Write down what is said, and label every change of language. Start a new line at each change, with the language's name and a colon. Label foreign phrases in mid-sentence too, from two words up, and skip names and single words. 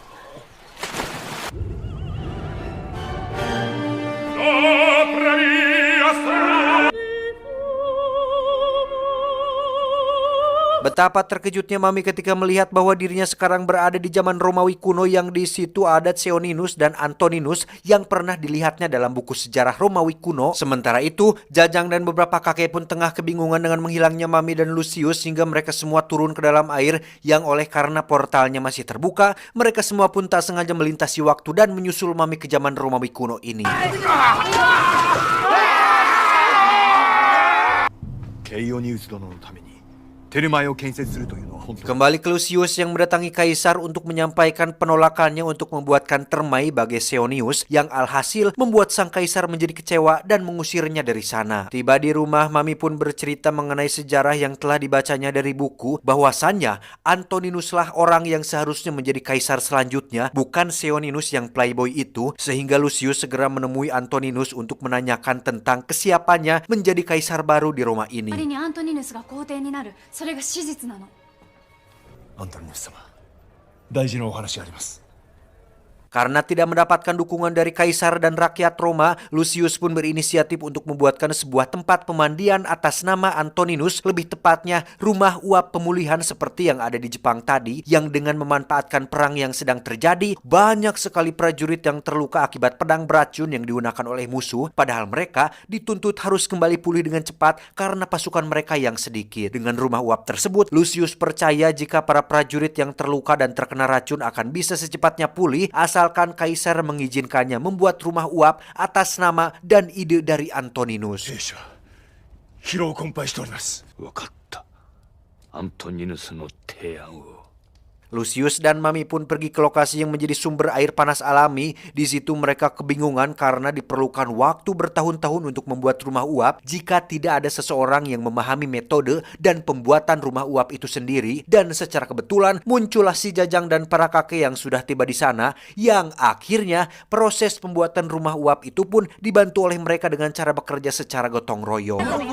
Indonesian: Betapa terkejutnya Mami ketika melihat bahwa dirinya sekarang berada di zaman Romawi kuno yang di situ ada Seoninus dan Antoninus yang pernah dilihatnya dalam buku sejarah Romawi kuno. Sementara itu, Jajang dan beberapa kakek pun tengah kebingungan dengan menghilangnya Mami dan Lucius hingga mereka semua turun ke dalam air yang oleh karena portalnya masih terbuka, mereka semua pun tak sengaja melintasi waktu dan menyusul Mami ke zaman Romawi kuno ini.
Japanese: ケイオニウス殿のためにテルマエを建設するというのは本当。
Indonesian: Kembali ke Lucius yang mendatangi Kaisar untuk menyampaikan penolakannya untuk membuatkan termai bagi Seonius yang alhasil membuat sang Kaisar menjadi kecewa dan mengusirnya dari sana. Tiba di rumah, Mami pun bercerita mengenai sejarah yang telah dibacanya dari buku, bahwasannya Antoninuslah orang yang seharusnya menjadi Kaisar selanjutnya, bukan Seoninus yang playboy itu, sehingga Lucius segera menemui Antoninus untuk menanyakan tentang kesiapannya menjadi Kaisar baru di Roma ini.
Japanese: 仮にアントニヌスが皇帝になる、それが史実なの。アントニヌス様、大事なお話があります。
Indonesian: Karena tidak mendapatkan dukungan dari kaisar dan rakyat Roma, Lucius pun berinisiatif untuk membuatkan sebuah tempat pemandian atas nama Antoninus, lebih tepatnya rumah uap pemulihan seperti yang ada di Jepang tadi, yang dengan memanfaatkan perang yang sedang terjadi, banyak sekali prajurit yang terluka akibat pedang beracun yang digunakan oleh musuh, padahal mereka dituntut harus kembali pulih dengan cepat karena pasukan mereka yang sedikit. Dengan rumah uap tersebut, Lucius percaya jika para prajurit yang terluka dan terkena racun akan bisa secepatnya pulih asalkan kaisar mengizinkannya membuat rumah uap atas nama dan ide dari Antoninus.
Japanese: 兵士は疲労困憊しております。分かった。アントニヌスの提案を。
Indonesian: Lucius dan Mami pun pergi ke lokasi yang menjadi sumber air panas alami. Di situ mereka kebingungan karena diperlukan waktu bertahun-tahun untuk membuat rumah uap jika tidak ada seseorang yang memahami metode dan pembuatan rumah uap itu sendiri. Dan secara kebetulan muncullah si Jajang dan para kakek yang sudah tiba di sana, yang akhirnya proses pembuatan rumah uap itu pun dibantu oleh mereka dengan cara bekerja secara gotong royong.